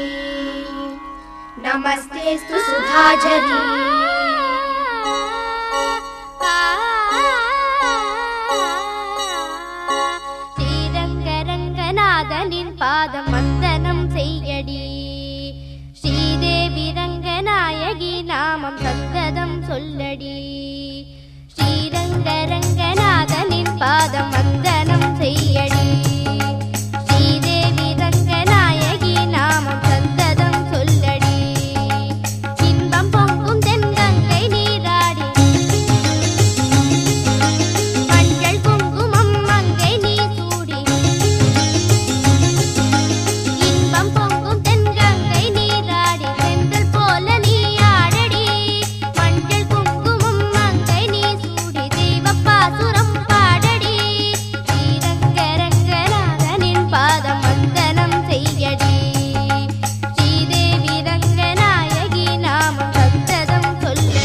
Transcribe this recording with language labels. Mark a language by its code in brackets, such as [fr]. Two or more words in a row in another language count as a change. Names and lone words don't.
[sa] नमस्तेस्तु सुधाझरी [ta] ஸ்ரீரங்கரங்கநாதனின் பாதம் வந்தனம் செய்யடி ஸ்ரீதேவி ரங்கநாயகி நாமம் சந்ததம் சொல்லடி ஸ்ரீரங்கரங்கநாதனின் பாதம் வந்தனம் செய்யடி ஸ்ரீதேவி ரங்கநாயகி நாமம் சந்ததம் சொல்லடி इன்பம் பொங்கும் தென்கங்கை நீராடி மஞ்சள் குங்குமம் மங்கை நீ சூடி இன்பம் பொங்கும் தென்கங்கை நீராடி செந்தல் போல நீ ஆடடி மஞ்சள் குங்குமம் மங்கை நீ சூடி தெய்வப்பாசுரம் பாடடி ஸ்ரீரங்கரங்கநாதனின் பாதம் வந்தனம் செய்யடி ஸ்ரீதேவி ரங்கநாயகி நாமம் சந்ததம் சொல்லடி